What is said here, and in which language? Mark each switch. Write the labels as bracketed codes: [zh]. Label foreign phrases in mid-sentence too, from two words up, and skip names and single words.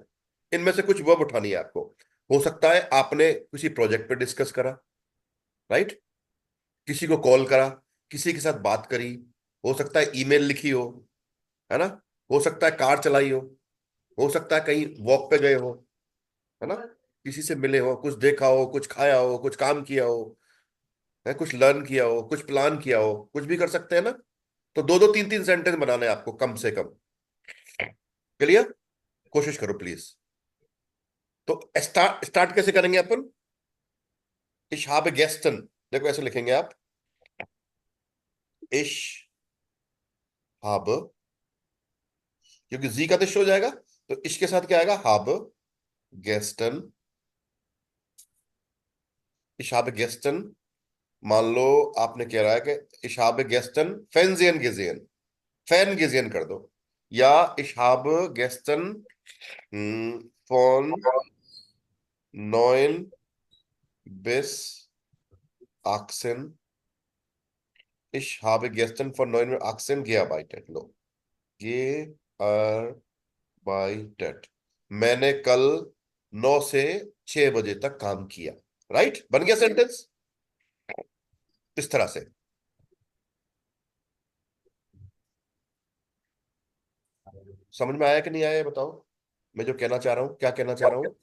[hi] इनमें से कुछ वर्ब उठानी है आपको। हो सकता है आपने किसी प्रोजेक्ट पे डिस्कस करा, राइट, किसी को कॉल करा, किसी के साथ बात करी, हो सकता है ईमेल लिखी हो, है ना, हो सकता है कार चलाई हो सकता है कहीं वॉक पे गए हो, है ना, किसी से मिले हो, कुछ देखा हो, कुछ खाया हो, कुछ काम किया हो, है, कुछ लर्न किया हो, कुछ प्लान किया हो, कुछ भी कर सकते हैं ना। तो दो दो तीन तीन सेंटेंस बनाने हैं आपको कम से कम। क्लियर? कोशिश करो प्लीज। तो स्टार्ट स्टार्ट कैसे करेंगे अपन? [de] इश habe gestern, [hi] देखो ऐसे लिखेंगे आप। [de] ich habe, [hi] क्योंकि जी का तो हो जाएगा, तो इश के साथ क्या आएगा? [de] habe gestern। इश habe gestern, [hi] मान लो आपने कह रहा है कि [de] ich habe gestern Fernsehen gesehen, fern gesehen [hi] कर दो। [de] या इश habe gestern von 9 bis 18, ich habe gestern von 9 bis 18 gearbeitet। [hi] लो, gearbeitet, मैंने कल 9 से 6 बजे तक काम किया। राइट, बन गया सेंटेंस इस तरह से। समझ में आया कि नहीं आया, ये बताओ। मैं जो कहना चाह रहा हूं, क्या कहना चाह रहा हूं?